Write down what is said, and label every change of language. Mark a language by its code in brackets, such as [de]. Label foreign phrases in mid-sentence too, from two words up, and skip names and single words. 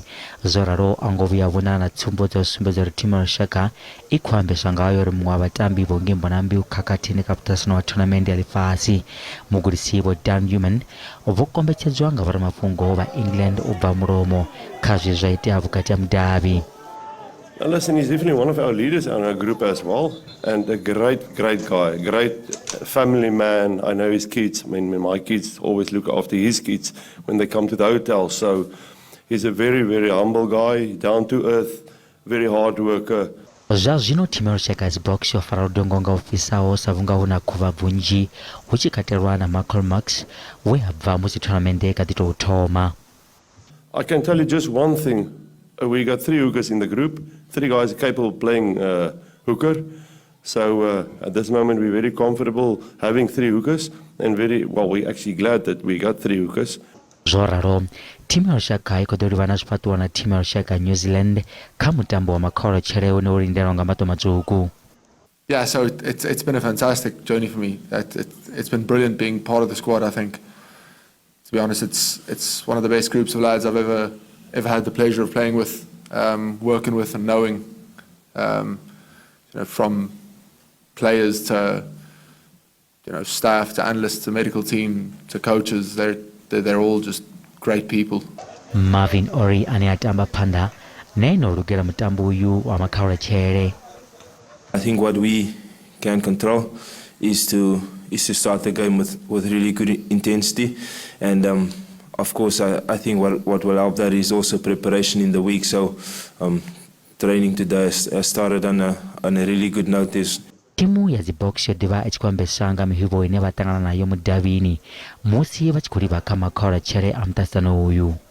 [ve] Zwo ralo a ngo vhuya vhonala na tsumbo dza u sumbedza uri thimu ya lushaka i khou ambeswa ngayo uri muṅwe wa vhatambi Bongi Mbonambi u khakhathini kha muṱaṱisano wa thonamennde ya ḽifhasi. Mugudisi vho Dan Newman vho kombetshedzwa nga vhoramafhungo vha England u bva mulomo kha zwe zwa itea vhukati ha mudavhi. [en] Listen, he's definitely one of our leaders in our group as well, and a great guy, great family man. I know his kids. I mean, my kids always look after his kids when they come to the hotel. So he's a very, very humble guy, down to earth, very hard worker. [ve] Zwa zwino thimu ya lushaka ya Springboks yo fara ludongo nga ufisaho sa vhunga hu na khuvha vhunzhi hu tshi katelwa na Michael Marks we a bva musi thonamennde ka ḓi tou thoma. [en] I can tell you just one thing. We got 3 hookers in the group. 3 guys capable of playing hooker. So at this moment we're very comfortable having 3 hookers and we're actually glad that we got 3 hookers. [ve] Zwo ralo thimu ya lushaka i khou ḓo livha na zwifhaṱuwo na thimu ya lushaka ya New Zealand kha mutambo wa makhaulotshele une wo lindelwa nga mato matswuku. [en] Yeah, so it's been a fantastic journey for me. It's been brilliant being part of the squad. I think, to be honest, it's one of the best groups of lads I've ever had the pleasure of playing with, working with, and knowing. From players to staff to analysts to medical team to coaches, they're all just great people. [ve] Marvin Ori ane atamba phanḓa neno lugela mutambo uyu wa makhaulotshele. [en] I think what we can control is to start the game with really good intensity, and of course I think what will help that is also preparation in the week. So training today has started on a really good note. [ve] Timu ya Boks yo ḓivha i tshi khou ambeswa nga mihuvho ine vha ṱangana nayo mudavhini musi vha tshi khou livha kha makhaulotshele a muṱaṱisano uyu.